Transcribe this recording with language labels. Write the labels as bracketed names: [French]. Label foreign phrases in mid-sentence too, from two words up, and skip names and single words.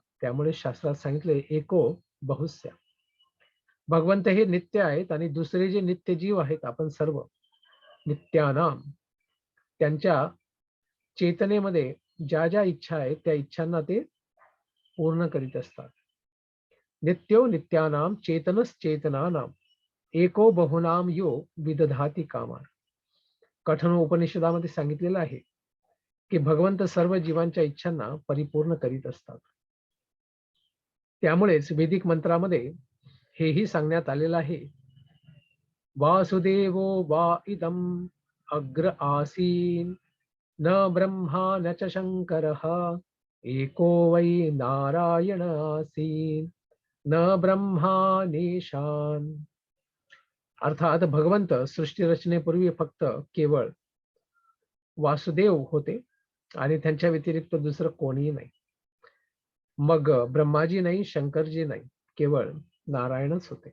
[Marathi] त्यामुळे शास्त्रात सांगितले [Sanskrit] एको बहुस्या. [Marathi] भगवंत हे नित्य आहेत आणि दुसरे जे नित्य जीव आहेत आपण सर्व नित्यानाम, त्यांच्या चेतनेमध्ये ज्या ज्या इच्छा आहेत त्या इच्छांना ते पूर्ण करीत असतात. [Sanskrit] नित्यो नित्यानाम चेतनश्चेतनानाम एको बहुनाम यो विदधाती कामा. [Marathi] कठोर उपनिषदामध्ये सांगितलेलं आहे की भगवंत सर्व जीवांच्या इच्छांना परिपूर्ण करीत असतात. त्यामुळेच वैदिक मंत्रामध्ये हेही सांगण्यात आलेलं आहे, [Sanskrit] वासुदेवो वा इदम अग्र आसीन न ब्रह्मा न च शंकरः एको वै नारायण आसीन न ब्रह्मा निशान. [Marathi] अर्थात भगवंत सृष्टी रचनेपूर्वी फक्त केवळ वासुदेव होते आणि त्यांच्या व्यतिरिक्त दुसरं कोणीही नाही. मग ब्रह्माजी नाही, शंकरजी नाही केवळ नारायणच होते.